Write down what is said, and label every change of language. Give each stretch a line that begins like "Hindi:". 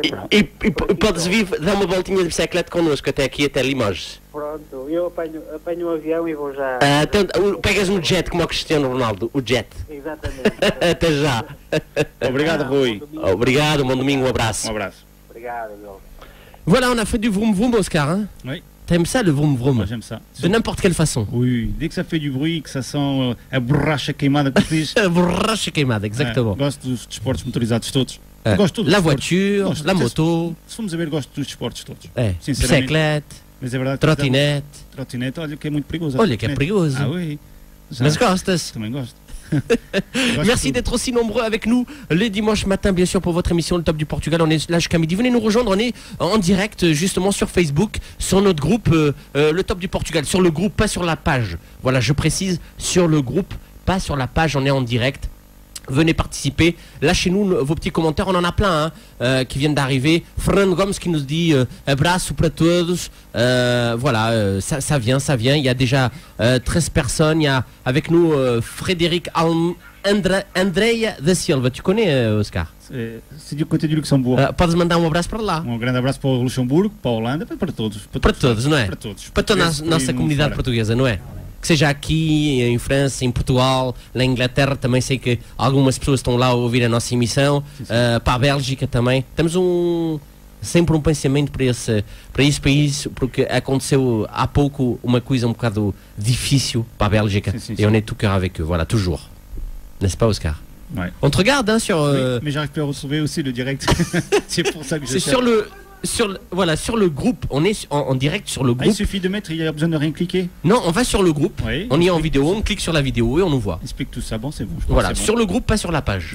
Portuguese: E podes vir dar uma voltinha de bicicleta connosco até aqui, até Limoges. Pronto, eu apanho um avião e vou já. Então, pegas um jet como o Cristiano Ronaldo, o jet. Exatamente. Até já. Obrigado, Rui. Obrigado, bom domingo, um abraço. Um abraço. Obrigado,
French: Voilà, on a fait du vroom vroom, Oscar. Hein? Oui. T'aimes ça, le vroom vroom? Moi, j'aime ça. De n'importe quelle façon. Oui, dès que ça fait du bruit, que ça sent
Portuguese: a borracha queimada, que diz. A borracha queimada, exatamente. Gosto dos desportos motorizados todos. Gosto todos.
French: La voiture, la moto.
Portuguese: Se formos a ver, gosto dos desportos todos. Bicicleta, mas é verdade, trotinete, olha que é muito perigoso. Olha que é perigoso.
French: Ah oui.
Portuguese: Mas gostas? Também gosto.
French: Merci d'être aussi nombreux avec nous les dimanches matins, bien sûr, pour votre émission Le Top du Portugal. On est là jusqu'à midi. Venez nous rejoindre. On est en direct justement sur Facebook, sur notre groupe Le Top du Portugal. Sur le groupe, pas sur la page. Voilà, je précise, sur le groupe, pas sur la page, on est en direct. Venez participer, lâchez-nous vos petits commentaires, on en a plein qui viennent d'arriver. Fran Gomes qui nous dit
Portuguese: abraço para todos.
French: Voilà, ça vient, il y a déjà 13 personnes, il y a avec nous Frédéric Andreia da Silva, tu connais Oscar? C'est du côté du Luxembourg.
Portuguese: Podes mandar abraço para lá. Grande abraço para o Luxemburgo, para a Holanda, para todos. Para todos, não é? Para todos. Para toda a nossa comunidade portuguesa, não é? Que seja aqui em França, em Portugal, na Inglaterra, também sei que algumas pessoas estão lá a ouvir a nossa emissão, para a Bélgica também. Temos sempre um pensamento para esse país, porque aconteceu há pouco uma coisa um bocado difícil para a Bélgica,
French: et on est tout cœur avec eux, voilà, toujours. N'est-ce pas, Oscar? Ouais. On te regarde hein, sur... Oui, mais j'arrive pas à retrouver aussi le direct. C'est pour ça que je C'est sur le groupe, on est en direct sur le groupe. Il suffit de mettre, il n'y a besoin de rien cliquer. Non, on va sur le groupe, oui, on y est en vidéo, on clique sur la vidéo et on nous voit. Explique tout ça, bon c'est bon. Voilà, sur le groupe, pas sur la page.